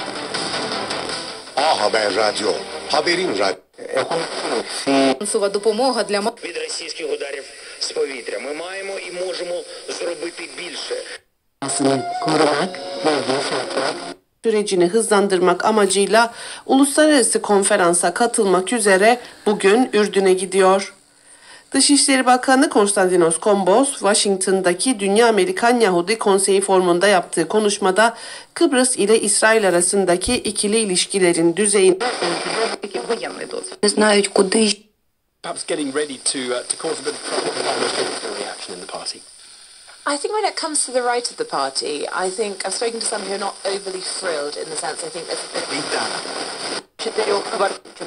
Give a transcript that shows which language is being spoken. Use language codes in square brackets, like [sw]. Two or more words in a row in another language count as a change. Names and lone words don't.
[tr] A Haber Radyo. Haberin Radyo. [uk] Допомога для від російських ударів з повітря. Ми маємо і можемо зробити більше. [tr] Sürecini hızlandırmak amacıyla uluslararası konferansa katılmak üzere bugün Ürdün'e gidiyor. Dışişleri Bakanı Konstantinos Kombos, Washington'daki Dünya Amerikan Yahudi Konseyi Forumu'nda yaptığı konuşmada Kıbrıs ile İsrail arasındaki ikili ilişkilerin düzeyini [en] perhaps getting ready to cause a bit of trouble with the reaction in the party. I think when it comes to the right of the party, I think I've spoken to some who are not overly thrilled in the sense I think there's a bit